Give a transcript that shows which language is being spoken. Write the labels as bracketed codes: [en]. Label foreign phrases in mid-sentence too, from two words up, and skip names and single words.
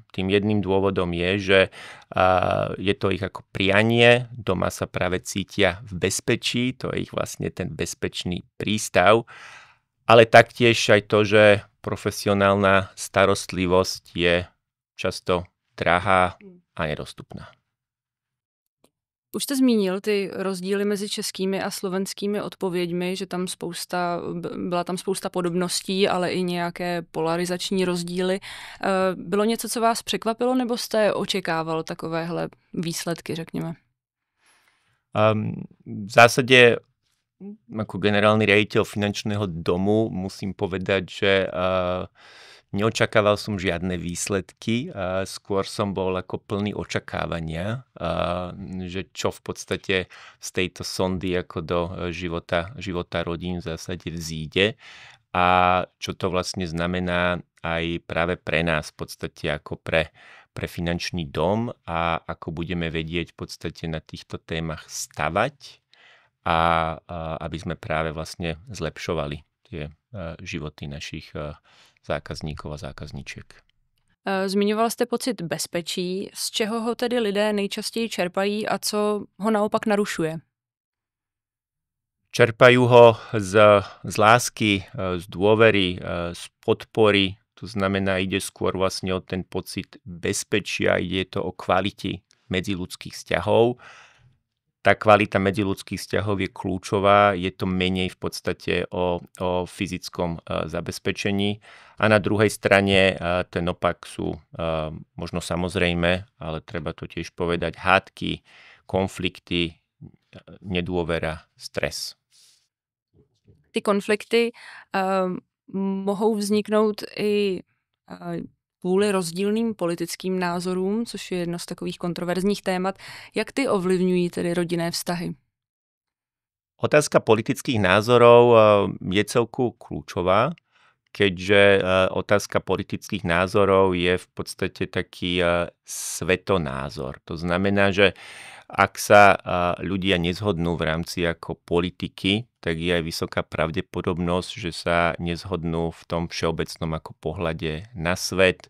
[sk] Tým jedným dôvodom je, že je to ich ako prianie, doma sa práve cítia v bezpečí, to je ich vlastne ten bezpečný prístav, ale taktiež aj to, že profesionálna starostlivosť je často drahá a nedostupná. [cs] Už jste zmínil ty rozdíly mezi českými a slovenskými odpověďmi, že byla tam spousta podobností, ale i nějaké polarizační rozdíly. Bylo něco, co vás překvapilo, nebo jste očekával takovéhle výsledky, řekněme? [sk] V zásade ako generálny riaditeľ finančného domu musím povedať, že neočakával som žiadne výsledky, skôr som bol ako plný očakávania, že čo v podstate z tejto sondy ako do života rodín v zásade vzíde a čo to vlastne znamená aj práve pre nás v podstate ako pre finančný dom a ako budeme vedieť v podstate na týchto témach stavať a aby sme práve vlastne zlepšovali tie životy našich zákazníkov a zákazníček. [cs] Zmiňoval jste pocit bezpečí. Z čeho ho tedy lidé nejčastěji čerpají a co ho naopak narušuje? [sk] Čerpajú ho z lásky, z dôvery, z podpory. To znamená, ide skôr vlastne o ten pocit bezpečia, ide to o kvalite medziľudských vzťahov. Tá kvalita medziľudských vzťahov je kľúčová, je to menej v podstate o fyzickom zabezpečení. A na druhej strane ten opak sú možno samozrejme, ale treba to tiež povedať, hádky, konflikty, nedôvera, stres. [cs] Ty konflikty mohou vzniknout i kvůli rozdílným politickým názorům, což je jedno z takových kontroverzních témat. Jak ty ovlivňují tedy rodinné vztahy? [sk] Otázka politických názorov je celku kľúčová, keďže otázka politických názorov je v podstate taký svetonázor. To znamená, že ak sa ľudia nezhodnú v rámci ako politiky, tak je aj vysoká pravdepodobnosť, že sa nezhodnú v tom všeobecnom ako pohľade na svet.